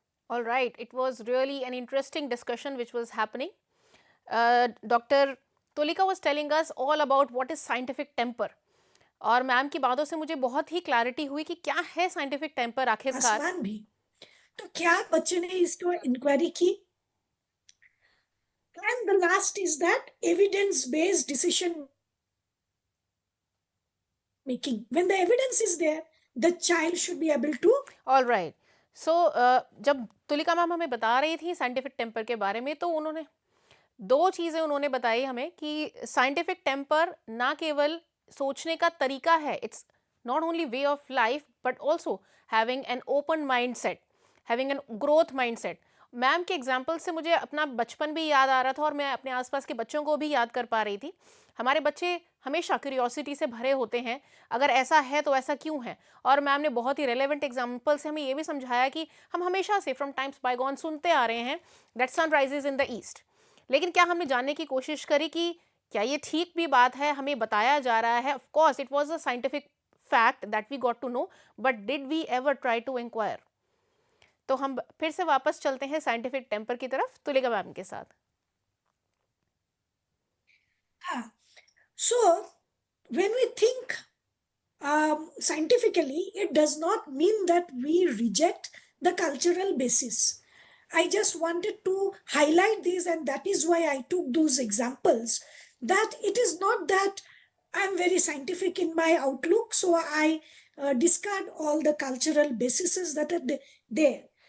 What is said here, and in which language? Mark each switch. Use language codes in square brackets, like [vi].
[en] All right, it was really an interesting discussion which was happening. Dr. Tulika was telling us all about what is scientific temper. [hi] और ma'am की बातों से मुझे बहुत ही clarity हुई कि क्या है साइंटिफिक टेम्पर आखिरकार. आसमान भी. तो क्या बच्चे ने इसको इंक्वायरी की? [en] And the last is that evidence-based decision making. When the evidence is there, the child should be able to. All right. [hi] So जब तुलिका मैम हमें बता रही थी साइंटिफिक टेम्पर के बारे में, तो उन्होंने दो चीज़ें उन्होंने बताई हमें कि साइंटिफिक टेम्पर ना केवल सोचने का तरीका है, [en] it's not only way of life but also having an open mind set, [hi] having an growth mind set. Ma'am के एग्जाम्पल से मुझे अपना बचपन भी याद आ रहा था और मैं अपने आसपास के बच्चों को भी याद कर पा रही थी. हमारे बच्चे हमेशा क्यूरियोसिटी से भरे होते हैं, अगर ऐसा है तो ऐसा क्यों है. और मैम ने बहुत ही रेलेवेंट एग्जाम्पल से हमें ये भी समझाया कि हम हमेशा से [en] from times bygone [hi] सुनते आ रहे हैं [en] That sun rises in the east. [hi] लेकिन क्या हमने जानने की कोशिश करी कि क्या ये ठीक भी बात है, हमें बताया जा रहा है. [en] Of course it was a scientific fact that we got to know, but did we ever try to inquire. [hi] तो हम फिर से वापस चलते हैं साइंटिफिक टेम्पर की तरफ तुलिका मैम के साथ. [en] So when we think scientifically, it does not mean that we reject the cultural basis. I just wanted to highlight these, and that is why I took those examples, that it is not that I'm very scientific in my outlook, so I discard all the cultural bases that are there.